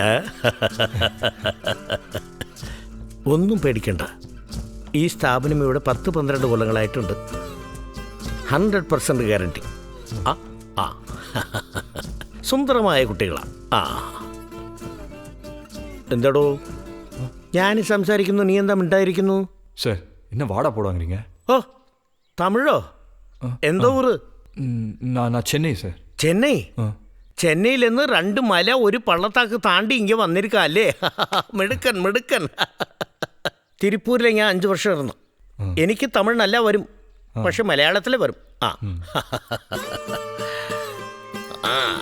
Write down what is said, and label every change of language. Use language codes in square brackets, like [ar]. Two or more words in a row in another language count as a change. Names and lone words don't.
[ml] ഒന്നും പേടിക്കണ്ട, ഈ സ്ഥാപനം ഇവിടെ 10-12 കൊല്ലങ്ങളായിട്ടുണ്ട്. 100% ഗ്യാരണ്ടി. സുന്ദരമായ കുട്ടികളാ. എന്താടോ ഞാൻ സംസാരിക്കുന്നു, നീ എന്താ മിണ്ടായിരിക്കുന്നു? [ta] சார், என்ன வாடா போடாங்கிறீங்க? [ml] ഓ, തമിഴോ? എന്തോ ഊറ്? [ta] நான் சென்னை சார். [ml] ചെന്നൈ? ചെന്നൈയിൽ നിന്ന് 2 മല ഒരു പള്ളത്താക്ക് താണ്ടി ഇങ്ങനെ വന്നിരിക്കുക അല്ലേ? മിടുക്കൻ മിടുക്കൻ. തിരുപ്പൂരിൽ ഞാൻ 5 വർഷം ഇരുന്നു. എനിക്ക് തമിഴ് നല്ല വരും. പക്ഷെ മലയാളത്തിൽ വരും. ആ ആ.